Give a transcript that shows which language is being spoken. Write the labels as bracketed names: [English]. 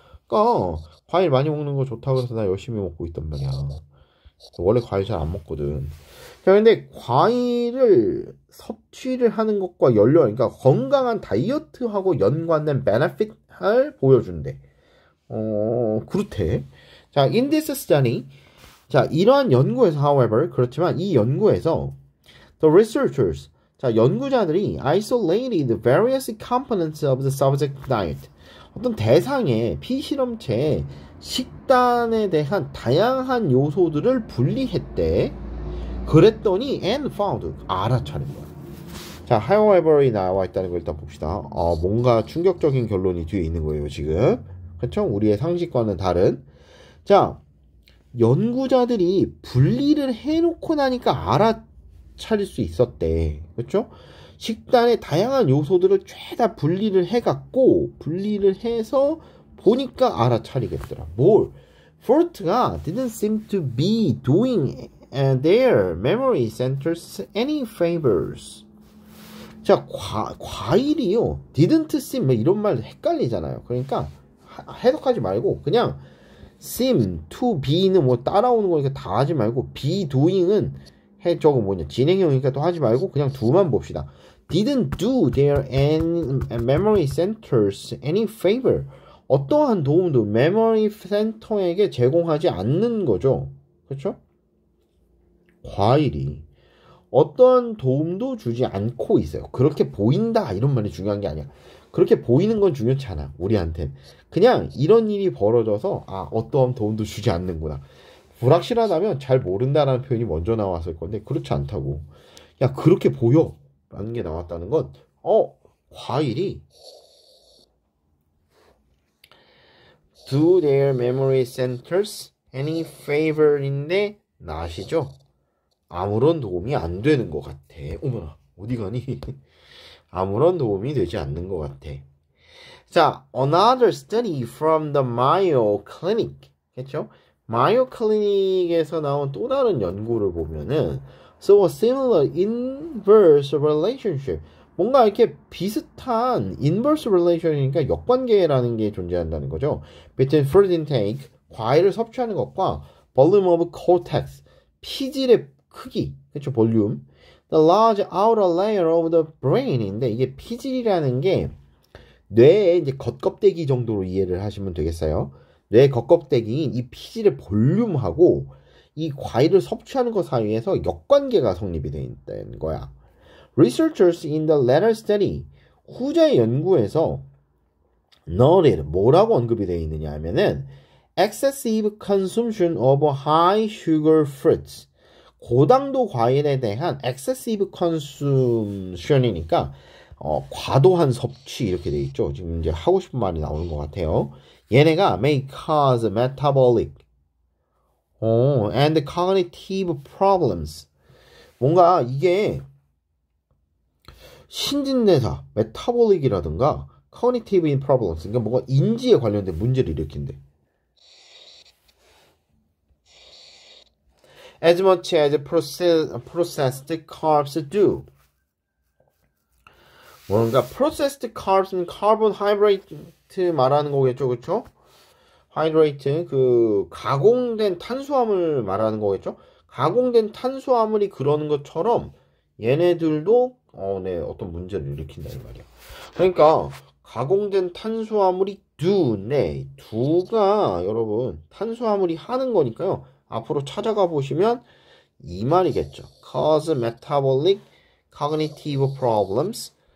[Korean] 그러니까 과일 많이 먹는 거 좋다고 해서 나 열심히 먹고 있단 말이야. 원래 과일 잘 안 먹거든. 자, 근데 과일을 섭취를 하는 것과 그러니까 건강한 다이어트하고 연관된 베네핏을 보여준대. 그렇대. [English] 자, in this study, [Korean] 자, 이러한 연구에서, [English] however, [Korean] 그렇지만 이 연구에서 [English] the researchers, [Korean] 자, 연구자들이 [English] isolated various components of the subject diet. [Korean] 어떤 대상의 피실험체의 식단에 대한 다양한 요소들을 분리했대. 그랬더니 [English] and found [Korean] 알아차린 거야. 자, however이 나와 있다는 걸 일단 봅시다. 뭔가 충격적인 결론이 뒤에 있는 거예요, 지금. 그렇죠? 우리의 상식과는 다른. 자, 연구자들이 분리를 해놓고 나니까 알아차릴 수 있었대. 그렇죠? 식단의 다양한 요소들을 죄다 분리를 해서 보니까 알아차리겠더라. 뭘? [English] fruit가 didn't seem to be doing their memory centers any favors. [Korean] 자, 과일이요. didn't seem 이런 말 헷갈리잖아요. 그러니까 해석하지 말고 그냥 seem to be는 뭐 따라오는 거니까 다 하지 말고 be doing은 저거 뭐냐 진행형이니까 또 하지 말고 그냥 두만 봅시다. [English] didn't do their memory centers any favor. [Korean] 어떠한 도움도 memory center에게 제공하지 않는 거죠. 그렇죠? 과일이 어떤 도움도 주지 않고 있어요. 그렇게 보인다 이런 말이 중요한 게 아니야. 그렇게 보이는 건 중요치 않아. 우리한텐. 그냥 이런 일이 벌어져서 어떠한 도움도 주지 않는구나. 불확실하다면 잘 모른다라는 표현이 먼저 나왔을 건데 그렇지 않다고. 야 그렇게 보여 라는 게 나왔다는 건 과일이 [English] do their memory centers any favor [Korean] 인데 아시죠? 아무런 도움이 안 되는 것 같아. 어머나 어디 가니? 아무런 도움이 되지 않는 것 같아. [English] 자, another study from the Mayo Clinic. [Korean] 그렇죠? Mayo Clinic에서 나온 또 다른 연구를 보면은 [English] so a similar inverse relationship. [Korean] 뭔가 이렇게 비슷한 inverse relation이니까 역관계라는 게 존재한다는 거죠. [English] between fruit intake, [Korean] 과일을 섭취하는 것과 [English] volume of cortex, [Korean] 피질의 크기, 그렇죠? 볼륨. [English] The large outer layer of the brain [Korean] 인데 이게 피질이라는 게 뇌의 이제 겉껍데기 정도로 이해를 하시면 되겠어요. 뇌 겉껍데기인 이 피질의 볼륨하고 이 과일을 섭취하는 것 사이에서 역관계가 성립이 되어 있다는 거야. [English] Researchers in the latter study, [Korean] 후자의 연구에서 [English] noted, [Korean] 뭐라고 언급이 되어 있느냐 하면은 [English] excessive consumption of high sugar fruits. [Korean] 고당도 과일에 대한 [English] excessive consumption [Korean] 이니까 과도한 섭취 이렇게 돼 있죠. 지금 이제 하고 싶은 말이 나오는 것 같아요. [English] 얘네가 may cause metabolic and cognitive problems. [Korean] 뭔가 이게 신진대사, 메타볼릭이라든가 [English] cognitive problems, [Korean] 그러니까 뭔가 인지에 관련된 문제를 일으킨대. [English] As much as processed carbs do. [Korean] 뭔가 processed carbs는 carbohydrate 말하는 거겠죠, 그렇죠? hydrate 그 가공된 탄수화물 말하는 거겠죠? 가공된 탄수화물이 그러는 것처럼 얘네들도 어떤 문제를 일으킨다는 말이야. 그러니까 가공된 탄수화물이 do네, do가 여러분 탄수화물이 하는 거니까요. 앞으로 찾아가 보시면 이 말이겠죠. [English] cause metabolic cognitive problems.